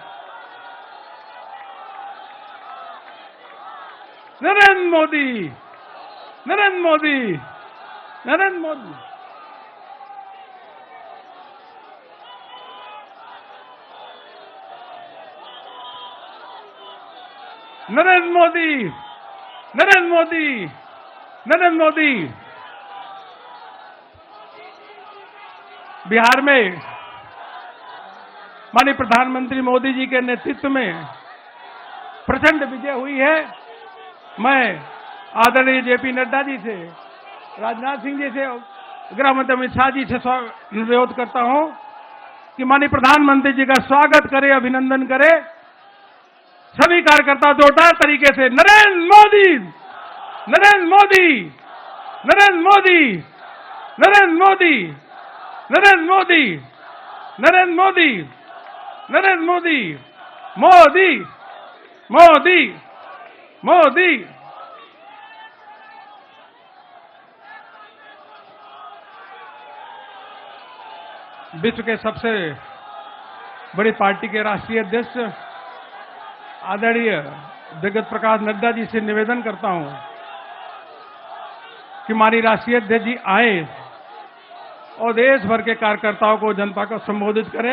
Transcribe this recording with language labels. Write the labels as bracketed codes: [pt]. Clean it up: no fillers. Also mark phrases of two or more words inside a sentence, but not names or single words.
[hi] नरेंद्र मोदी नरेंद्र मोदी नरेंद्र मोदी नरेंद्र मोदी नरेंद्र मोदी नरेंद्र मोदी। बिहार में माननीय प्रधानमंत्री मोदी जी के नेतृत्व में प्रचंड विजय हुई है। मैं आदरणीय जेपी नड्डा जी से, राजनाथ सिंह जी से, गृह मंत्री अमित शाह जी से अनुरोध करता हूं कि माननीय प्रधानमंत्री जी का स्वागत करें, अभिनंदन करें। सभी कार्यकर्ता जोरदार तरीके से नरेंद्र मोदी नरेंद्र मोदी नरेंद्र मोदी नरेंद्र मोदी नरेंद्र मोदी नरेंद्र मोदी नरेंद्र मोदी मोदी मोदी मोदी। विश्व के सबसे बड़ी पार्टी के राष्ट्रीय अध्यक्ष आदरणीय जगत प्रकाश नड्डा जी से निवेदन करता हूं कि हमारी राष्ट्रीय अध्यक्ष जी आए और देश भर के कार्यकर्ताओं को, जनता को संबोधित करें।